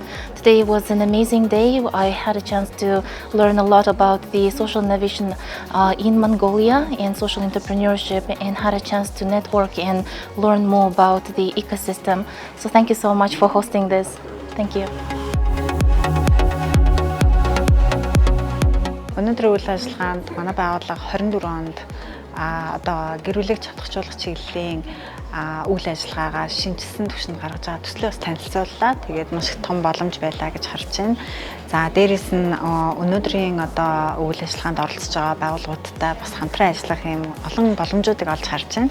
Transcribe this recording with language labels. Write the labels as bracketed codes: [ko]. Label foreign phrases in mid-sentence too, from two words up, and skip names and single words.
[en] Today was an amazing day. I had a chance to learn a lot about the social innovation in Mongolia and social entrepreneurship, and had a chance to network and learn more about the ecosystem. So thank you so much for hosting this. Thank you. [mn] Өнөөдрийн үйл ажиллагаанд манай байгууллага 24 онд одоо гэр бүлийг чадахжуулах чиглэлийн үйл ажиллагаагаа шинжилсэн түвшинд гаргаж байгаа төслөө бас танилцууллаа. Тэгээд маш их том боломж байлаа гэж харж байна. За дээрэс нь өнөөдрийн одоо үйл ажиллагаанд оролцож байгаа байгууллагуудтай бас хамтран ажиллах юм олон боломжуудыг олж харж байна.